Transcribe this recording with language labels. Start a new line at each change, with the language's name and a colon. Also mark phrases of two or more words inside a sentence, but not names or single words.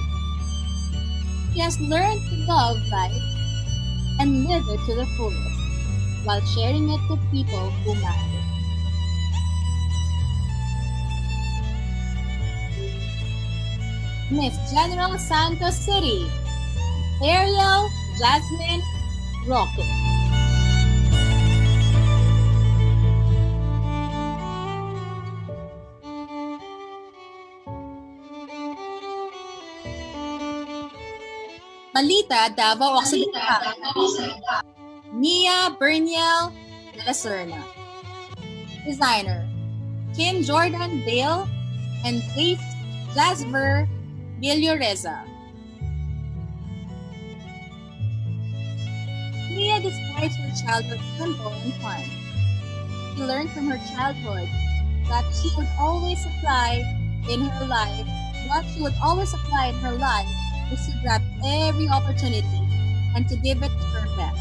English: She has learned to love life and live it to the fullest while sharing it with people who matter. Miss General Santos City, Ariel Jasmine Roque. Malita, Davao Occidental. Mia Berniel de la Serna. Designer, Kim Jordan Dale and Faith Jasper Villoreza. Mia describes her childhood simple and fun. She learned from her childhood that she would always apply in her life, what she would always apply in her life is to grab every opportunity and to give it her best.